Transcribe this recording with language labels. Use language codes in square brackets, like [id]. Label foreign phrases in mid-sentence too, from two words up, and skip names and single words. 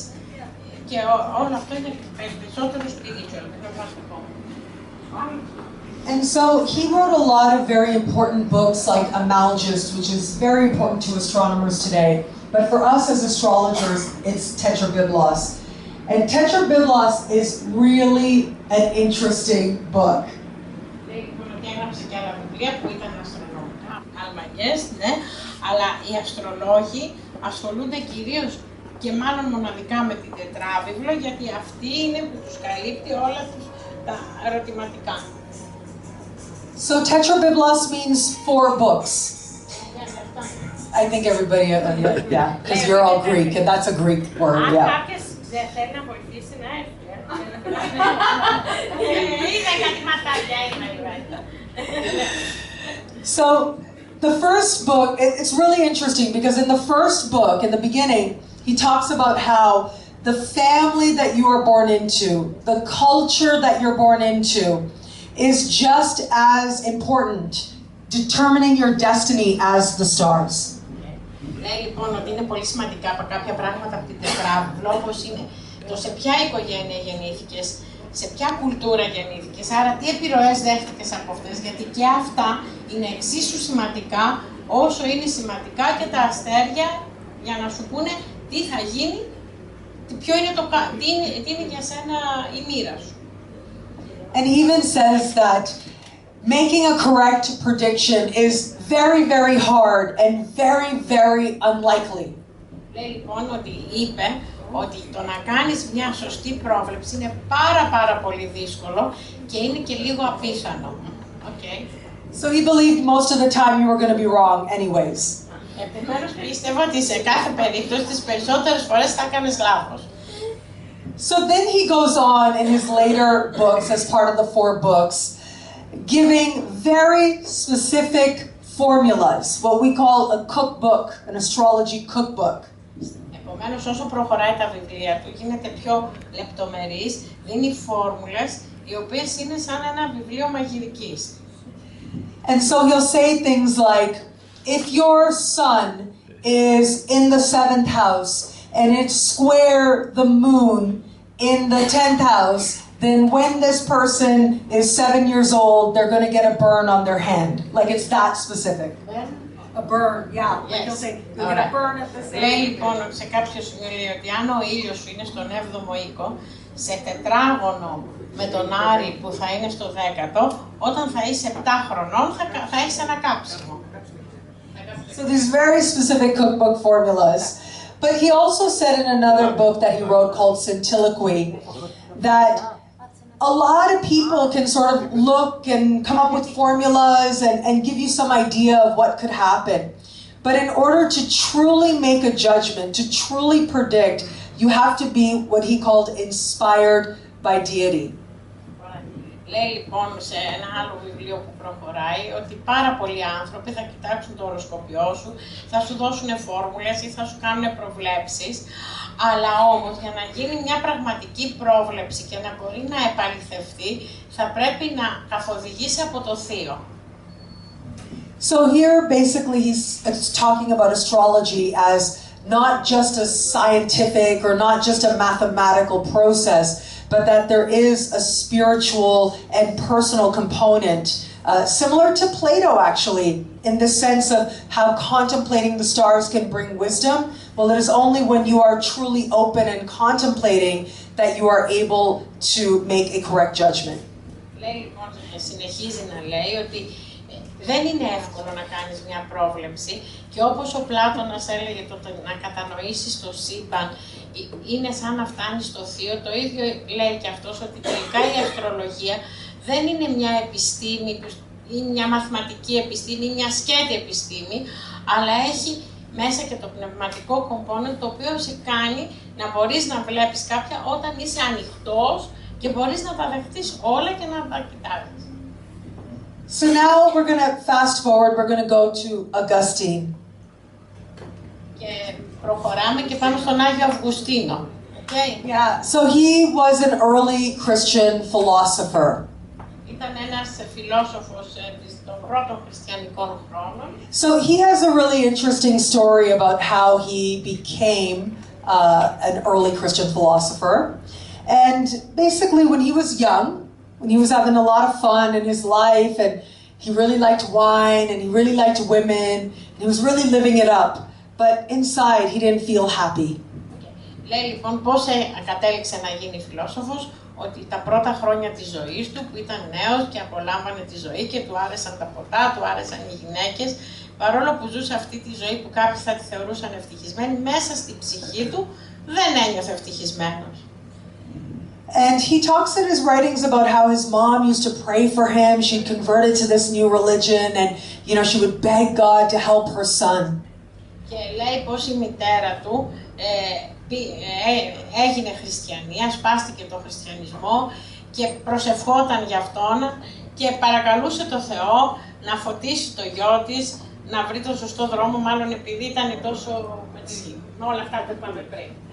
[el] Και όλο αυτό είναι περισσότερο spiritual, πνευματικό. [en] And so he wrote a lot of very important books like Amalgist, which is very important to astronomers today. But for us as astrologers, it's Tetrabiblos. And Tetrabiblos is really an interesting book. [el] Αλλά οι αστρολόγοι ασχολούνται κυρίως και μάλλον μοναδικά με την τετράβιβλο, γιατί αυτή είναι που τους καλύπτει όλα τα ερωτηματικά. [en] So tetrabiblos means 4 books. I think everybody, yeah, because you're all Greek, and that's a Greek word, yeah. [el] Κάποιος δεν θέλει να βοηθήσει να έρθει. [en] So the first book, it's really interesting because in the first book, in the beginning, he talks about how the family that you are born into, the culture that you're born into, is just as important, determining your destiny as the stars. [el] Λέει λοιπόν ότι είναι πολύ σημαντικά από κάποια πράγματα από την τετράβυλλο, όπως είναι το σε ποια οικογένεια γεννήθηκες, σε ποια κουλτούρα γεννήθηκες, άρα τι επιρροές δέχτηκες από αυτές, γιατί και αυτά είναι εξίσου σημαντικά όσο είναι σημαντικά και τα αστέρια για να σου πούνε τι θα γίνει, τι είναι για σένα η μοίρα σου. [en] And he even says that making a correct prediction is very, very hard and very, very unlikely. [el] Λέει λοιπόν ότι είπε ότι το να κάνεις μια σωστή πρόβλεψη είναι πάρα πολύ δύσκολο και είναι και λίγο απίθανο. [en] Okay. So he believed most of the time you were going to be wrong anyways. [el] Επομένως πίστευα ότι σε κάθε περίπτωση τις περισσότερες φορές θα κάνεις λάθος. [en] So then he goes on in his later books, as part of the 4 books, giving very specific formulas, what we call a cookbook, an astrology cookbook. [el] Επομένως, όσο προχωράει τα βιβλία του, γίνεται πιο λεπτομερής, δίνει φόρμουλες, οι οποίες είναι σαν ένα βιβλίο μαγειρικής. [en] And so he'll say things like, if your sun is in the 7th house, and it's square the moon in the 10th house, then when this person is 7 years old, they're going to get a burn on their hand. Like it's that specific. A burn, yeah. Yes. Like he'll say, you'll get a burn at the same. [el] Λέει λοιπόν σε κάποιο σημείο λέει ότι αν ο ήλιος σου είναι στον 7ο οίκο, σε τετράγωνο με τον Άρη που θα είναι στο 10ο, όταν θα είσαι 7 χρονών θα έχεις ένα κάψιμο. [en] So these very specific cookbook formulas. But he also said in another book that he wrote called Scintiloquy that a lot of people can sort of look and come up with formulas and give you some idea of what could happen. But in order to truly make a judgment, to truly predict, you have to be what he called inspired by deity. [el] Λέει λοιπόν σε ένα άλλο βιβλίο που προχωράει ότι πάρα πολλοί άνθρωποι θα κοιτάξουν το οροσκόπιό σου, θα σου δώσουν φόρμουλες ή θα σου κάνουν προβλέψεις, αλλά όμως για να γίνει μια πραγματική πρόβλεψη και να μπορεί να επαληθευτεί, θα πρέπει να καθοδηγήσει από το Θείο. [en] So here basically he's talking about astrology as not just a scientific or not just a mathematical process, but that there is a spiritual and personal component, similar to Plato actually, in the sense of how contemplating the stars can bring wisdom. Well, it is only when you are truly open and contemplating that you are able to make a correct judgment. [el] Λέει λοιπόν, συνεχίζει να λέει ότι δεν είναι εύκολο να κάνεις μια πρόβλεψη και όπως ο Πλάτωνας έλεγε το να κατανοήσεις το σύμπαν είναι σαν να φτάνεις στο Θείο, το ίδιο λέει και αυτός ότι τελικά η αστρολογία δεν είναι μια επιστήμη ή μια μαθηματική επιστήμη ή μια σκέτη επιστήμη, αλλά έχει μέσα και το πνευματικό component το οποίο σε κάνει να μπορείς να βλέπεις κάποια όταν είσαι ανοιχτός και μπορείς να τα δεχτείς όλα και να τα κοιτάξεις. [en] So now we're going to fast forward, we're going to go to Augustine. [el] Και προχωράμε και πάμε στον Άγιο Αυγουστίνο. [en] Okay. Yeah, so he was an early Christian philosopher. [el] Ήταν ένας φιλόσοφος των πρώτων χριστιανικών χρόνων. [en] So he has a really interesting story about how he became an early Christian philosopher. And basically when he was young, when he was having a lot of fun in his life and he really liked wine and he really liked women and he was really living it up, but inside he didn't feel happy. [el] Λέει λοιπόν πώς κατέληξε να γίνει φιλόσοφος, ότι τα πρώτα χρόνια της ζωής του που ήταν νέος και απολάμβανε τη ζωή και του άρεσαν τα ποτά, του άρεσαν οι γυναίκες, παρόλο που ζούσε αυτή τη ζωή που κάποιοι θα τη θεωρούσαν ευτυχισμένη, μέσα στη ψυχή του δεν ένιωθε ευτυχισμένος. [en] And he talks in his writings about how his mom used to pray for him. She'd converted to this new religion and, you know, she would beg God to help her son. [el] Και λέει πως η μητέρα του έγινε χριστιανία, σπάστηκε το χριστιανισμό και προσευχόταν για αυτόν και παρακαλούσε το Θεό να φωτίσει το γιο της, να βρει τον σωστό δρόμο, μάλλον επειδή ήταν τόσο με όλα αυτά που είπαμε πριν.